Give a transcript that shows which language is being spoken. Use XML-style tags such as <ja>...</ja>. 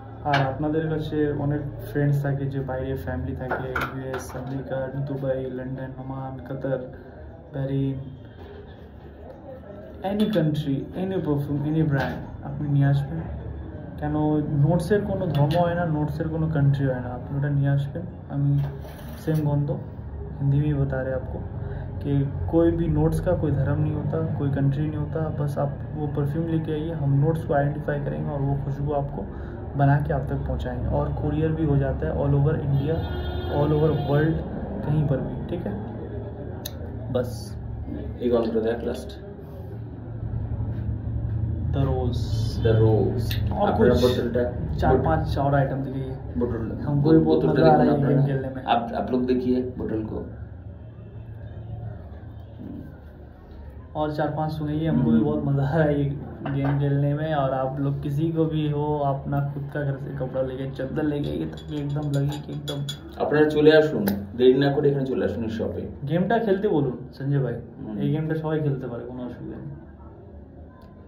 <bn>আর আপনাদের কাছে অনেক ফ্রেন্ডস থাকে, যে বাইরে ফ্যামিলি থাকে, US, America, Dubai, London, Oman, কাতার, Bahrain, any country, any perfume, any brand আপনি নিয়ে আসবেন। কেন নোটসের কোনো ধর্ম হয় না, নোটসের কোনো কান্ট্রি হয় না, আপনি ওটা নিয়ে আসবেন। আমি</bn> <hi>सेम गंध हिंदी में ही बता रहे आपको, कि कोई भी नोट्स का कोई धर्म नहीं होता, कोई कंट्री नहीं होता। बस आप वो परफ्यूम लेके आइए, हम नोट्स को आइडेंटिफाई करेंगे और वो खुशबू आपको बना के आप तक पहुंचाएंगे। और कुरियर भी हो जाता है all over India, all over world, कहीं पर भी, ठीक है। बस एक और प्रोडक्ट लास्ट, द रोज और कुछ 4-5 और आइटम दिए। बोतल हमको भी बहुत मजा आ रहा है गेम खेलने में। आप लोग देखिए बोतल को, और 4-5 सुनिए, हमको भी बहुत मजा आ रहा है ये गेम खेलने में। और आप लोग किसी को भी हो, अपना खुद का घर से कपड़ा लेके, चद्दर लेके आइए ताकि एकदम लगे कि एकदम</hi> <bn>আপনারা চলে আসুন, দেরি না করে এখানে চলে আসুন এই শপে। গেমটা খেলতে বলুন সঞ্জয় ভাই, এই গেমটা সবাই খেলতে পারে, কোনো অসুবিধা নেই।</bn>